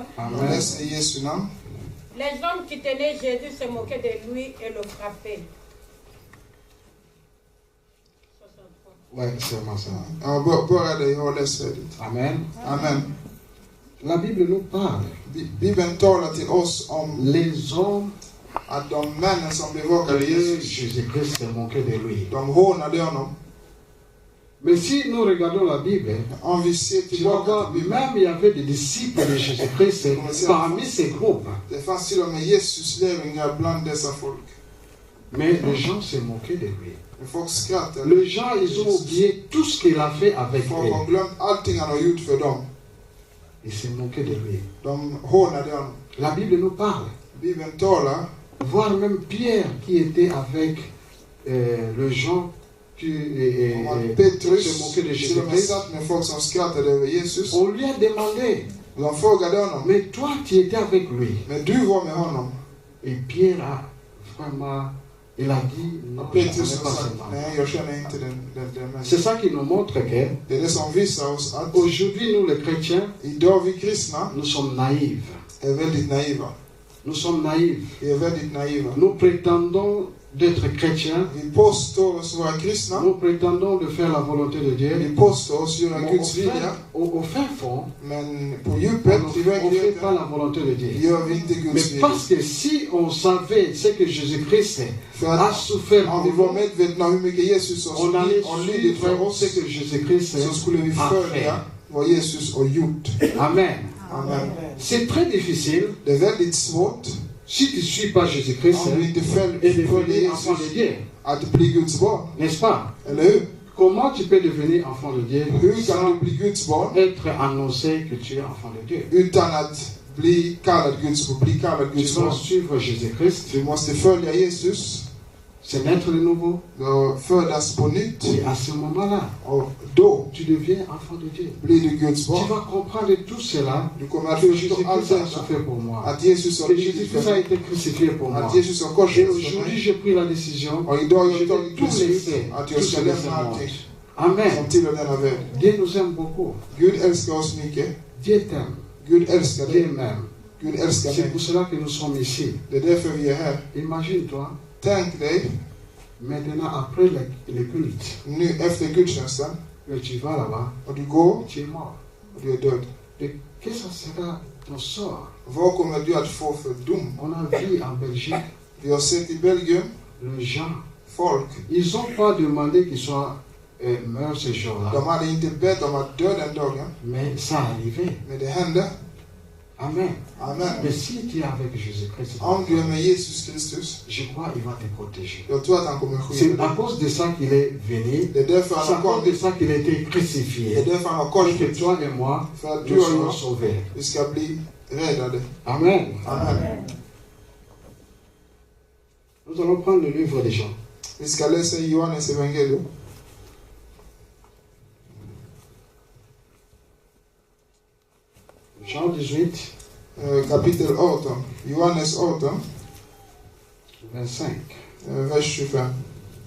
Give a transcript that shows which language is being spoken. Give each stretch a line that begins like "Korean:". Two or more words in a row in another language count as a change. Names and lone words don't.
French: Amen. Essayez ce nom. Les hommes qui tenaient Jésus se moquaient de lui et le frappaient. 63. Ouais, c'est vraiment ça. Amen. Amen. Amen. La Bible nous parle.
Swedish: Bibeln talar till oss om
French: Les hommes
Swedish: att de männen som bevakade Jesus,
French: Jésus-Christ se moquait de lui.
Swedish: de hånade honom.
French: Mais si nous regardons la Bible,
Swedish: Om vi ser
French: tu vas
Swedish: tillbaka
French: voir,
Swedish: till Bibeln,
French: même il y avait des disciples de Jésus-Christ parmi ces groupes.
Swedish: det fanns till och med Jesus lärjungar bland dessa folk.
French: Mais les gens se moquaient de lui.
Swedish: Men folk skrattade.
French: Les gens, ils ont oublié tout ce qu'il a fait avec
Swedish: Folk har
French: eux.
Swedish: glömt allting han har gjort för dem.
French: Ils se moquaient de lui.
Swedish: De hånade honom.
French: La Bible nous parle.
Swedish: Bibeln talar,
French: Voir même Pierre qui était avec le gens qui
Swedish: om att
French: se
Swedish: Petrus
French: moquaient de
Swedish: till och med
French: Jésus-Christ.
Swedish: satt med folk som skrattade över Jesus.
French: On lui a demandé,
Swedish: De frågade honom,
French: mais toi tu étais avec lui.
Swedish: men du var med honom.
French: Et Pierre a vraiment, il a dit, non, je ne
Swedish: Petrus
French: connais
Swedish: har
French: pas
Swedish: sagt,
French: ce nom.
Swedish: nej jag känner inte den
French: C'est
Swedish: människan.
French: ça qui nous montre que
Swedish: Det är det som visar oss att
French: aujourd'hui nous les chrétiens,
Swedish: idag vi kristna
French: nous sommes naïfs.
Swedish: är väldigt naiva.
French: Nous sommes naïfs.
Swedish: Vi är väldigt naiva.
French: Nous prétendons d'être chrétiens.
Swedish: Vi påstår oss vara kristna.
French: Nous prétendons de faire la volonté de Dieu.
Swedish: Vi påstår oss göra
French: Mais
Swedish: Guds vilja.
French: au fin fond,
Swedish: Men på
French: on
Swedish: djupet, i
French: ne fait pas
Swedish: verkligheten,
French: la volonté de Dieu.
Swedish: gör vi inte Guds
French: Mais
Swedish: vilja.
French: parce que si on savait ce que Jésus-Christ
Swedish: För
French: a
Swedish: att
French: souffert
Swedish: om vi
French: pour
Swedish: var
French: nous,
Swedish: medvetna om hur mycket Jesus
French: on allait
Swedish: har lidit för
French: suivre
Swedish: oss,
French: ce que Jésus-Christ
Swedish: så skulle vi
French: a fait.
Swedish: följa vad Jesus har gjort.
French: Amen.
Swedish: Amen.
French: C'est très difficile,
Swedish: Det är väldigt svårt
French: si tu ne suis pas Jésus-Christ,
Swedish: om du inte
French: et
Swedish: följer
French: devenir enfant de
Swedish: Jesus
French: Dieu.
Swedish: att bli Guds barn.
French: N'est-ce pas?
Swedish: Eller hur?
French: Comment tu peux devenir enfant de Dieu
Swedish: Hur kan
French: sans
Swedish: du bli Guds barn
French: être annoncé que tu es enfant de Dieu?
Swedish: utan att bli kallad Guds
French: Tu dois
Swedish: barn?
French: suivre Jésus-Christ,
Swedish: Du måste följa Jesus,
French: c'est naître de nouveau.
Swedish: födas på nytt,
French: Et à ce moment-là,
Swedish: och då
French: tu deviens enfant de Dieu.
Swedish: blir du Guds
French: Tu
Swedish: barn.
French: vas comprendre tout cela,
Swedish: Du kommer att
French: que
Swedish: förstå allt
French: Jésus-Christ a
Swedish: detta,
French: souffert pour moi.
Swedish: att Jesus har
French: Que
Swedish: lidit
French: Jésus-Christ
Swedish: för
French: a
Swedish: mig,
French: été crucifié pour moi.
Swedish: att Jesus har
French: Et
Swedish: korsfästs för
French: aujourd'hui,
Swedish: mig.
French: j'ai pris la décision,
Swedish: Och idag har
French: je
Swedish: jag
French: vais
Swedish: tagit
French: tout
Swedish: beslut
French: laisser,
Swedish: att
French: tout
Swedish: jag ska
French: se laisser
Swedish: lämna
French: monde.
Swedish: allting
French: Amen.
Swedish: som tillhör denna värld.
French: Dieu nous aime beaucoup.
Swedish: Gud älskar oss mycket.
French: Dieu t'aime.
Swedish: Gud älskar
French: Dieu
Swedish: dig.
French: m'aime.
Swedish: Gud älskar
French: C'est
Swedish: mig.
French: pour cela que nous sommes ici.
Swedish: Det är därför vi är här.
French: Imagine-toi,
Swedish: Tänk dig,
French: maintenant après le culte,
Swedish: nu efter gudstjänsten,
French: que tu vas là-bas,
Swedish: och du går
French: tu es mort.
Swedish: och du är död.
French: Et qu'est-ce que sera ton sort?
Swedish: Vad kommer du att få för dom?
French: On a vu en Belgique,
Swedish: Vi har sett i Belgien,
French: les gens,
Swedish: folk,
French: ils n'ont pas demandé qu'ils soient morts ce jour-là.
Swedish: de hade inte bett om att dö den dagen,
French: Mais ça arrivait.
Swedish: men det hände.
French: Amen.
Swedish: Amen.
French: Mais si tu es avec Jésus-Christ,
Swedish: Om du är med Jesus Kristus,
French: je crois qu'il va te protéger.
Swedish: jag tror att han kommer
French: C'est
Swedish: skydda
French: à
Swedish: dig.
French: cause de ça qu'il est venu.
Swedish: Det är därför
French: C'est
Swedish: han
French: à
Swedish: har
French: cause de
Swedish: kommit.
French: ça qu'il a été
Swedish: Det är
French: crucifié.
Swedish: därför han har
French: Pour que
Swedish: korsfästs.
French: toi et moi,
Swedish: För att
French: nous
Swedish: du och
French: soyons
Swedish: jag,
French: sauvés.
Swedish: vi ska bli räddade.
French: Amen.
Swedish: Amen.
French: Nous allons prendre le livre des Jean.
Swedish: Vi ska läsa i Johannes evangelium.
French: Jean 18,
Swedish: Kapitel 18. Johannes 18,
French: 25.
Swedish: vers 25.